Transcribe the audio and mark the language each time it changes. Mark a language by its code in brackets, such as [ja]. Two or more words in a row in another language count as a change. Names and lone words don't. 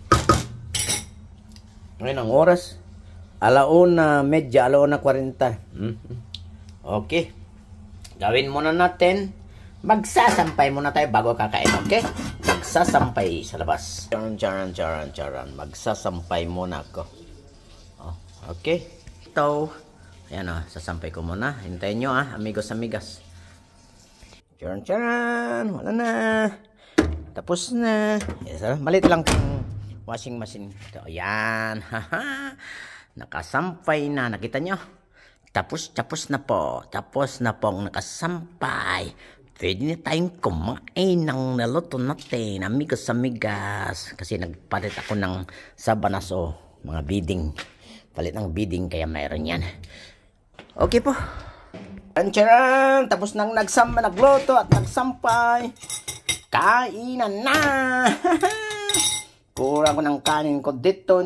[tl] Ngayon ang oras. 1:30, 1:40. Okay. Gawin muna natin. Magsasampay muna tayo bago kakain, okay? Magsasampay sa labas. Charan. Magsasampay muna ako. Oh, okay. Ito. Ayan o, sasampay ko muna. Hintayin nyo [es] amigos, amigas. [tl] Charan. Wala na. Tapos na. Yes, malit lang yung [en] washing machine. [tl] Ito, ayan. Nakasampay na. Nakita nyo? Tapos na po. Tapos na pong nakasampay. Pwede na tayong kumain ng naluto natin, [es] amigos, amigas. [tl] Kasi nagpalit ako ng sabanas o mga bidding. Palit ng bidding kaya mayroon yan. Okay po. Charan! Tapos nang nagluto at nagsampay. Kainan na! Kurang ko ng kanin ko dito.